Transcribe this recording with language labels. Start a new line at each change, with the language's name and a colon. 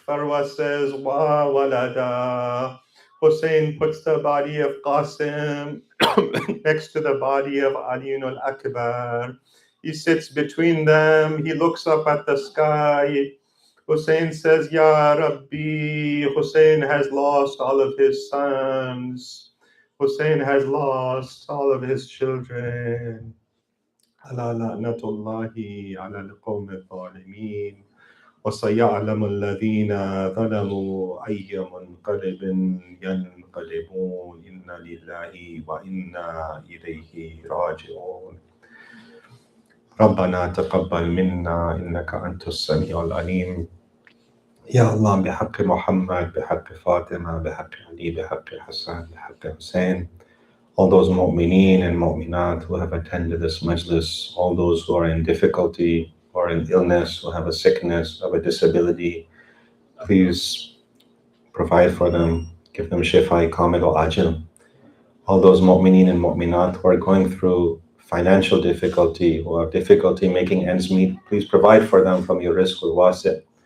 English: Farwa says,
Arabic: Wa walada.
English: Hussein puts the body of Qasim next to the body of Aliun al-Akbar. He sits between them. He looks up at the sky. Hussein says,
Arabic: Ya Rabbi.
English: Hussein has lost all of his sons. Hussein has lost all of his children.
Arabic: ألا لعنة الله على القوم الظالمين وسيعلم الذين ظلموا أي منقلب ينقلبون إنا لله وإنا إليه راجعون ربنا تقبل منا إنك أنت السميع العليم يا الله بحق محمد بحق فاطمة بحق علي بحق حسن بحق حسين.
English: All those mu'mineen and mu'minat who have attended this majlis, all those who are in difficulty or in illness, who have a sickness, have a disability, please provide for them, give them shifa, kamil or ajil. All those mu'mineen and mu'minat who are going through financial difficulty, who have difficulty making ends meet, please provide for them from your rizq al-wasi'.